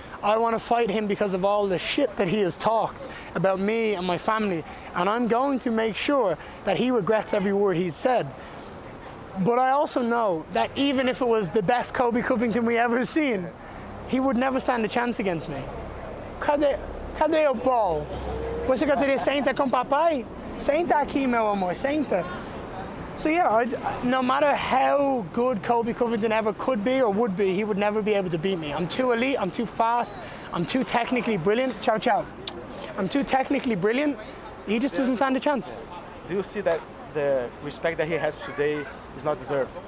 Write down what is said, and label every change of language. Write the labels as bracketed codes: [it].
[en] I want to fight him because of all the shit that he has talked about me and my family, and I'm going to make sure that he regrets every word he's said. But I also know that even if it was the best Colby Covington we ever seen, he would never stand a chance against me. [pt] Cadê o Paul? Você gostaria de sentar com papai? Senta aqui, meu amor, senta. [en] So yeah, no matter how good Colby Covington ever could be or would be, he would never be able to beat me. I'm too elite, I'm too fast, I'm too technically brilliant. Ciao, ciao. I'm too technically brilliant. He just doesn't stand a chance. Do you see that the respect that he has today is not deserved?